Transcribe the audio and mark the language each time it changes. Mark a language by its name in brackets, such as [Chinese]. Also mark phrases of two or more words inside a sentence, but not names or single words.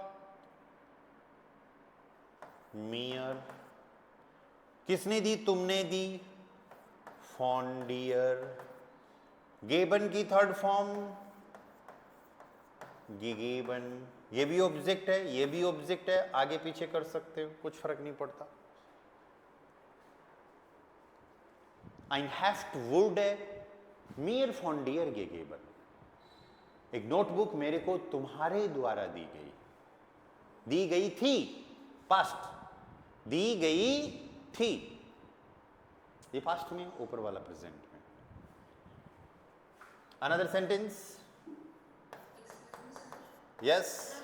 [Hindi] मियर किसने दी? तुमने दी। फॉन्डियर, गेबन की [English] third form [Hindi] गिगेबन, ये भी ऑब्जेक्ट है, ये भी ऑब्जेक्ट है, आगे पीछे कर सकते हो, कुछ फर्क नहीं पड़ता। [German] ein Heft wurde mir von dir gegeben, [Hindi] एक नोटबुक मेरे को तुम्हारे द्वारा दी गई थी, पास्ट, दी गई थी, ये पास्ट में, ऊपर वाला प्रेजेंट में। [English] another sentence, yes.